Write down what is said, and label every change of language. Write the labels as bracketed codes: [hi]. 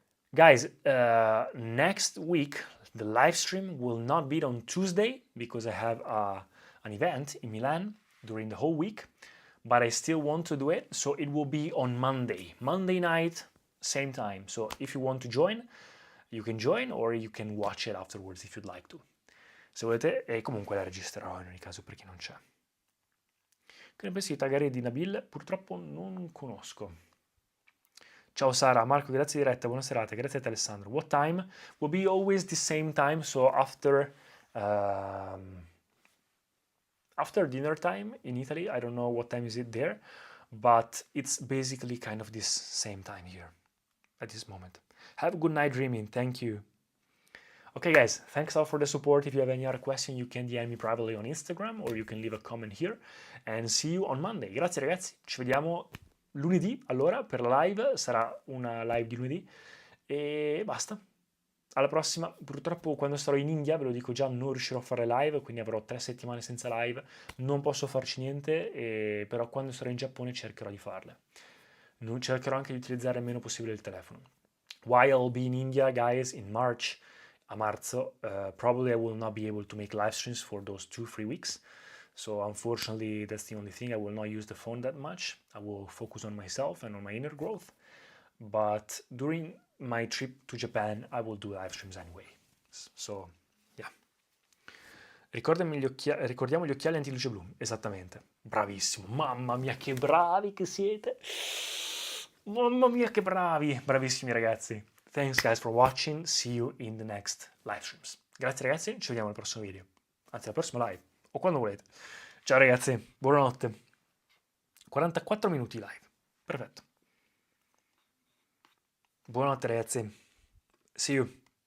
[en] Guys, next week the live stream will not be on Tuesday because I have an event in Milan during the whole week, but I still want to do it, so it will be on Monday night, same time. So if you want to join, you can join or you can watch it afterwards if you'd like to. [it] Se volete, e comunque la registrerò in ogni caso per chi non c'è. Che ne pensi di taggare di Nabil? Purtroppo non conosco. Ciao Sara, Marco, grazie diretta, buona serata, grazie a te Alessandro. [en] What time? Will be always the same time, so after dinner time in Italy. I don't know what time is it there, but it's basically kind of this same time here at this moment. Have a good night dreaming, thank you. Okay guys, thanks all for the support. If you have any other question, you can DM me privately on Instagram or you can leave a comment here and see you on Monday. [it] Grazie ragazzi, ci vediamo lunedì, allora, per la live, sarà una live di lunedì e basta. Alla prossima, purtroppo quando sarò in India, ve lo dico già, non riuscirò a fare live, quindi avrò 3 settimane senza live, non posso farci niente, però quando sarò in Giappone cercherò di farle. Cercherò anche di utilizzare il meno possibile il telefono. [en] While I'll be in India, guys, in March, [it] a marzo, [en] probably I will not be able to make live streams for those 2-3 weeks. So unfortunately, that's the only thing. I will not use the phone that much. I will focus on myself and on my inner growth. But during my trip to Japan, I will do live streams anyway. So, yeah. [it] Ricordiamo gli occhiali antiluce blu. Esattamente. Bravissimo. Mamma mia, che bravi che siete. Mamma mia, che bravi. Bravissimi ragazzi. [en] Thanks guys for watching. See you in the next live streams. [it] Grazie ragazzi, ci vediamo al prossimo video. Anzi, al prossimo live. O quando volete. Ciao ragazzi, buonanotte. 44 minuti live. Perfetto. Buonanotte ragazzi. [en] See you.